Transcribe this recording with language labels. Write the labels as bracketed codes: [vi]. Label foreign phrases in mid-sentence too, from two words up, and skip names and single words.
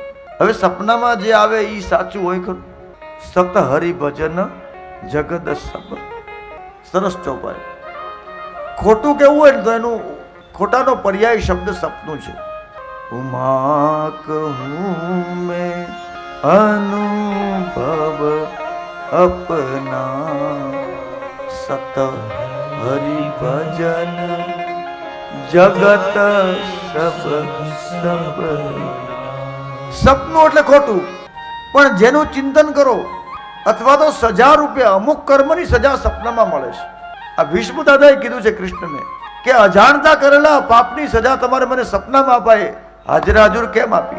[gu] હવે સપનામાં જે આવે એ સાચું હોય ખરું? [awa] सत हरिभजन जगत सब. [gu] સરસ ચોપાઈ. ખોટું કેવું હોય ને તો એનું ખોટાનો પર્યાય શબ્દ સપનું છે. [awa] उमा कहउँ मैं अनुभव अपना सत हरिभजन जगत सब सब. [gu] સપનું એટલે ખોટું, પણ જેનું ચિંતન કરો અથવા તો સજા રૂપે અમુક કર્મની સજા સપનામાં મળે છે. આ ભીષ્મ દાદાએ કીધું છે કૃષ્ણને કે અજાણતા કરેલા પાપની સજા તમારે મને સપનામાં અપાય, હાજર હાજર કેમ આપી?